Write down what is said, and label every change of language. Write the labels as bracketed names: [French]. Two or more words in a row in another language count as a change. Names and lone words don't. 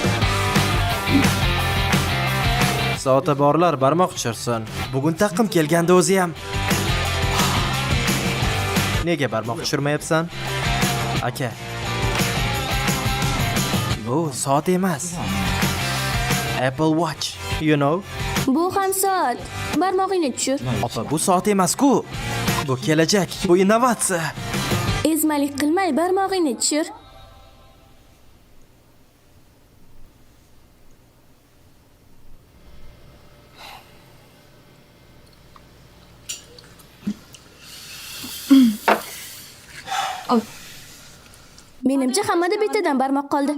[Uzbek] Soati borlar barmoq tushirsin. Bugun taqim kelganda o'zi ham. Nega barmoq tushirmayapsan? Aka. Bu soat emas. [English] Apple Watch, you know? [Uzbek] Bu ham soat. Barmog'ingni tushir. Opa, bu soat emas-ku. Bu kelajak, bu innovatsiya. Ezmalik qilmay barmog'ingni tushir. Menimcha hammada bittadan barmoq qoldi.